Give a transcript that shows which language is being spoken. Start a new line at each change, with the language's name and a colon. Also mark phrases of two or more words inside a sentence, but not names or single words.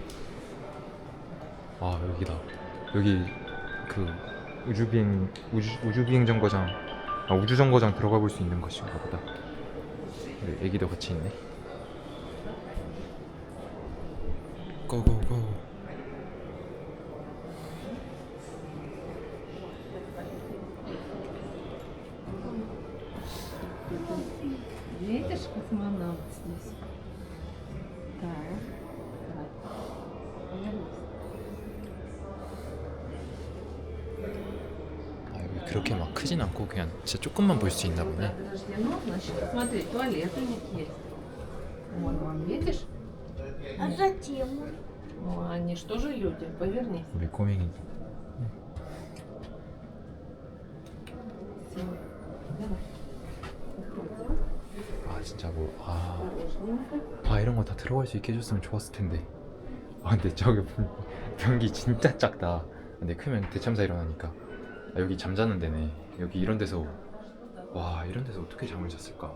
Korean: 아 여기다. 여기 그 우주비행 정거장, 우주 정거장 들어가 볼 수 있는 것인가 보다. 우리 애기도 같이 있네. 고고고.
Russian: Видишь, космонавт здесь? Так.
Korean: 아 여기 그렇게 막 크진 않고 그냥 진짜 조금만 볼 수 있나 보네.
Russian: Подожди, ну, значит, смотри, туалет у них есть. Вон, вон, видишь? А затем? Ну, они что же люди? Повернись.
Korean: 우리 꼬맹이.
Russian: Всё. Давай. Выходим.
Korean: 아 진짜 뭐
Russian: Осторожненько.
Korean: 이런 거 다 들어갈 수 있게 해줬으면 좋았을 텐데. 근데 저기 변기 진짜 작다. 근데 크면 대참사 일어나니까. 여기 잠자는 데네. 여기 이런 데서 이런 데서 어떻게 잠을 잤을까?